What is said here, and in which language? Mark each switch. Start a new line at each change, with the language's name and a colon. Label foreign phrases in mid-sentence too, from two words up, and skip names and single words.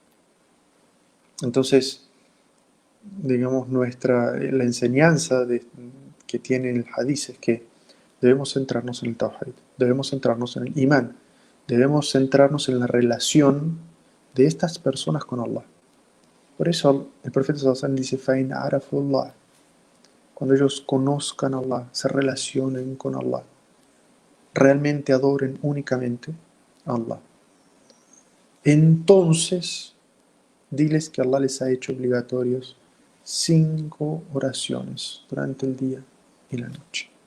Spanish: Entonces, digamos, la enseñanza que tiene el hadith es que debemos centrarnos en el tawhid, debemos centrarnos en el imán, debemos centrarnos en la relación de estas personas con Allah. Por eso el profeta
Arabic: صلى الله عليه وسلم
Spanish: dice,
Arabic: فَإِنْ عَرَفُوا اللَّهِ,
Spanish: cuando ellos conozcan a Allah, se relacionen con Allah, realmente adoren únicamente a Allah. Entonces, diles que Allah les ha hecho obligatorios 5 oraciones durante el día y la noche.